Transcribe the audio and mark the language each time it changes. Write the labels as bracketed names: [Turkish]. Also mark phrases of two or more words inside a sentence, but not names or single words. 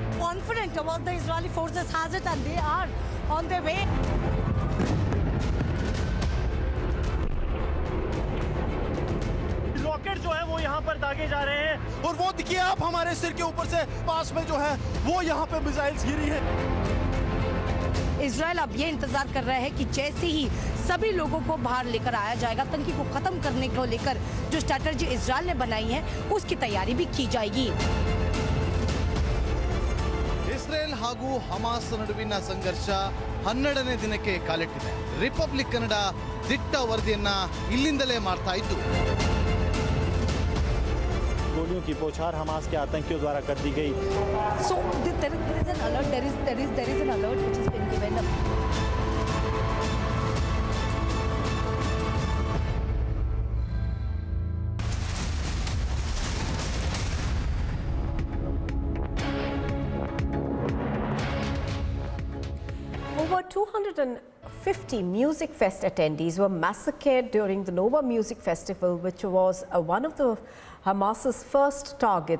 [English] confident about the Israeli forces has it, and they are on their way. [Hindi] रॉकेट जो है वो यहाँ पर दागे जा रहे हैं और वो देखिए आप हमारे सिर के ऊपर से पास में जो है वो यहाँ पे मिसाइल्स गिरी है। इजराइल अब ये इंतजार कर रहा है कि जैसे ही सभी लोगों को बाहर लेकर आया जाएगा, आतंकी को खत्म करने को लेकर जो स्ट्रैटेजी इजराइल ने बनाई है उसकी तैयारी भी की जाएगी। [Kannada] ಇಸ್ರೇಲ್ ಹಾಗೂ ಹಮಾಸ್ ನಡುವಿನ ಸಂಘರ್ಷ 12ನೇ ದಿನಕ್ಕೆ ಕಾಲಿಟ್ಟಿದೆ. ರಿಪಬ್ಲಿಕ್ ಕನ್ನಡ ದಿಟ್ಟ ವರದಿಯನ್ನ ಇಲ್ಲಿಂದಲೇ ಮಾಡ್ತಾ ಇದ್ದು, [Hindi] गोलियों की बौछार हमास के आतंकियों द्वारा कर दी गई। [English] So there is an alert. There is an alert which has been given. Over 250 Music Fest attendees were massacred during the Nova Music Festival, which was one of the Hamas's first targets.